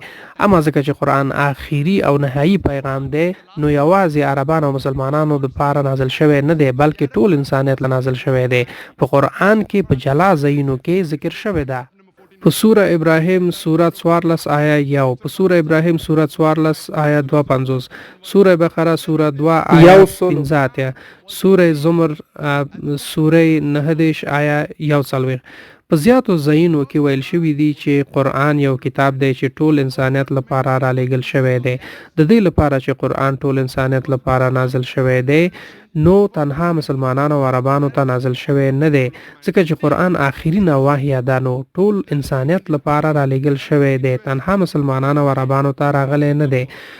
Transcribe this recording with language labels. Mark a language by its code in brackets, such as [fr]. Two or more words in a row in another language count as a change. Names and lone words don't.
[ps] اما ځکه چې قرآن آخري او نهایی پیغام دی نو یوازې عربان او مسلمانانو د لپاره نازل شوی نه دی بلکې ټول انسانیت له نازل شوی دی. په قرآن کې په جلا ځایونو کې ذکر شوی ده. په سوره ابراهیم سورت 14 آیه 1، په سوره ابراهیم سورت 14 آیه 250، سوره بقره سوره 2 آیه 15، سوره زمر سوره 19 آیه 140. په زیاتو ځایونو کې ویل شوي دي چې قرآن یو کتاب دی چې ټول انسانیت لپاره را لېږل شوی دی. د دې لپاره چې قرآن ټول انسانیت لپاره نازل شوی دی نو تنها مسلمانانو او عربانو ته نازل شوی نه دی ځکه چې قرآن آخرین وحی ده نو ټول انسانیت لپاره را لېږل شوی دی، تنها مسلمانانو او عربانو ته راغلی نه دی.